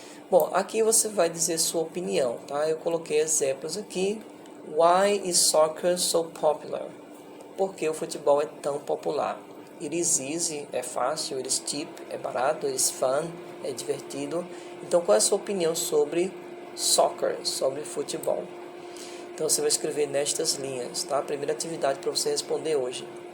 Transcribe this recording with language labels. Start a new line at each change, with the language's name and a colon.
Portuguese: Bom, aqui você vai dizer sua opinião, Eu coloquei exemplos aqui.
English: Why is soccer so popular?
Portuguese: Por que o futebol é tão popular?
English: It is easy,
Portuguese: é fácil.
English: It is cheap,
Portuguese: é barato.
English: It is fun,
Portuguese: é divertido. Então, qual é a sua opinião sobre soccer, sobre futebol? Então, você vai escrever nestas linhas, A primeira atividade para você responder hoje.